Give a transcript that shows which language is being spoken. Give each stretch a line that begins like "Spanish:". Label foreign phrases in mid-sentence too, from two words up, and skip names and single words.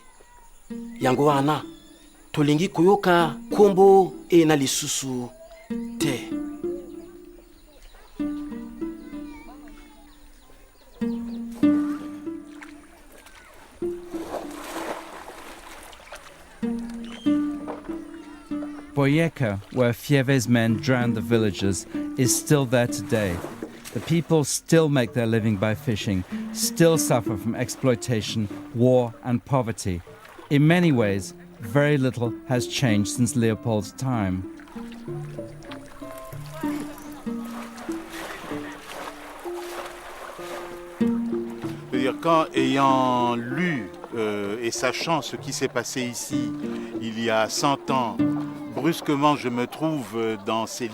Lingala: Yango wana tolingi kuyoka kombo e na lisusu te. Boyeka,
English: where Fieve's men drowned the villagers, is still there today. The people still make their living by fishing, still suffer from exploitation, war and poverty. In many ways, very little has changed since Leopold's time.
French: Quand, ayant lu et sachant ce qui s'est passé ici il y a 100 ans, brusquement je me trouve dans ces